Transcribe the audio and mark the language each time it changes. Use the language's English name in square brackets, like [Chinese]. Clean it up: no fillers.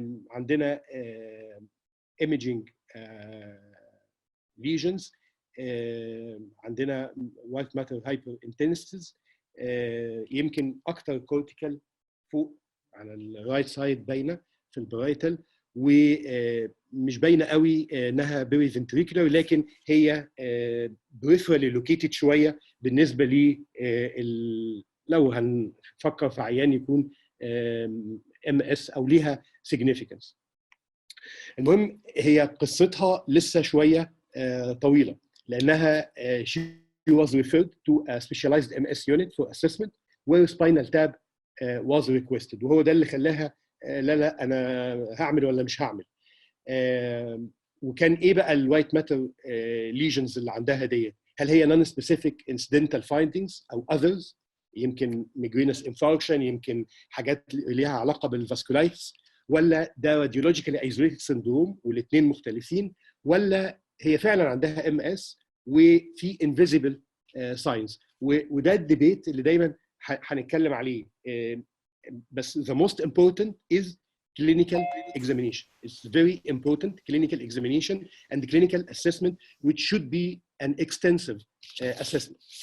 [Arabic] عندنا [English] imaging lesions، [Arabic] عندنا [English] white matter hyperintensities، [Arabic] يمكن اكتر كورتيكال فوق على الرايت سايد باينه في البرايتال، ومش باينه قوي انها بيري فنتريكولار، لكن هي بريفرالي لوكيتد شويه بالنسبه ل لو هنفكر في عيان يكون MS او ليها significance. المهم هي قصتها لسه شويه طويله، لانها [English] she was referred to a specialized MS unit for assessment where spinal tap was requested. [Arabic] وهو ده اللي خلاها لا انا هعمل ولا مش هعمل. وكان ايه بقى الوايت ماتر ليجنز اللي عندها ديت؟ هل هي [English] non specific incidental findings [Arabic] او others؟ يمكن migrainous infarction، يمكن حاجات ليها علاقه بالفاسكولايتس، ولا ده راديولوجيكالي ايزوليتد سندروم والاثنين مختلفين، ولا هي فعلا عندها MS وفي invisible signs. وده الديبيت اللي دايما هنتكلم عليه. [English] بس the most important is clinical examination. It's very important, clinical examination and clinical assessment, which should be an extensive assessment.